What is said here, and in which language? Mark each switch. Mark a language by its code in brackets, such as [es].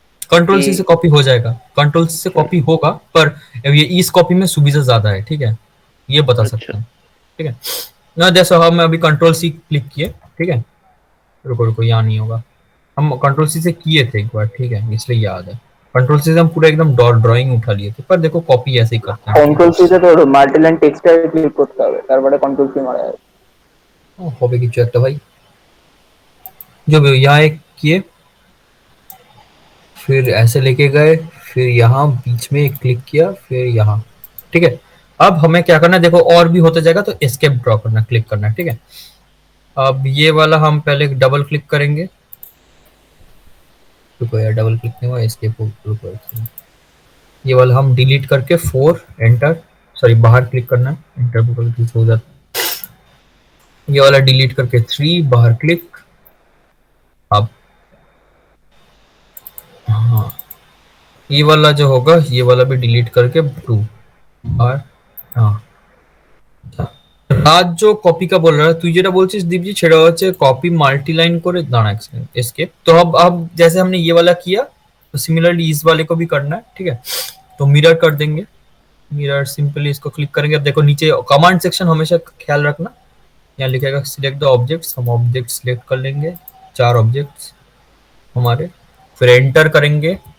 [hi] Control C से copy हो जाएगा, कंट्रोल सी से कॉपी होगा, पर ये इस कॉपी में सुविधा ज्यादा है, ठीक है, ये बता सकते हैं, ठीक है ना। जैसे हम अभी कंट्रोल सी क्लिक किए, ठीक है, रुको रुको, यहाँ नहीं होगा, हम कंट्रोल सी से किए थे एक बार, ठीक है, इसलिए याद है। कंट्रोल सी से हम पूरा एकदम ड्राइंग उठा लिए थे, पर देखो कॉपी ऐसे ही करते हैं। [bn] कंट्रोल सी से तो মাল্টিলাইন টেক্সটে ক্লিক করতে হবে, তারপরে कंट्रोल सी মারা যাবে। হবে কিছু একটা ভাই, [hi] जो भी यहाँ एक किए, फिर ऐसे लेके गए, फिर यहाँ बीच में एक क्लिक किया, फिर यहाँ, ठीक है। अब हमें क्या करना है, देखो और भी होता जाएगा, तो एस्केप ड्रॉ करना, क्लिक करना है, ठीक है। अब ये वाला हम पहले डबल क्लिक करेंगे, रुको यार डबल क्लिक नहीं हुआ, एस्केप, रुको, ये वाला हम डिलीट करके 4 एंटर, सॉरी बाहर क्लिक करना है, एंटर पर क्लिक हो जाता है। ये वाला डिलीट करके 3 बाहर क्लिक। अब हाँ, ये वाला जो होगा, ये वाला भी डिलीट करके 2 और हाँ। [bn] রাজ [hi] जो कॉपी का बोल रहा है, [bn] তুই যেটা বলছিস দীপজি সেটা হচ্ছে কপি মাল্টিলাइन করে দাঁড়া एस्केप। [hi] तो अब जैसे हमने ये वाला किया, तो सिमिलरली इस वाले को भी करना है, ठीक है। तो मिरर कर देंगे, मिरर सिंपली इसको क्लिक करेंगे। अब देखो नीचे कमांड सेक्शन हमेशा ख्याल रखना, यहाँ लिखेगा सिलेक्ट द ऑब्जेक्ट्स, हम ऑब्जेक्ट सिलेक्ट कर लेंगे, 4 ऑब्जेक्ट्स हमारे, फिर एंटर करेंगे।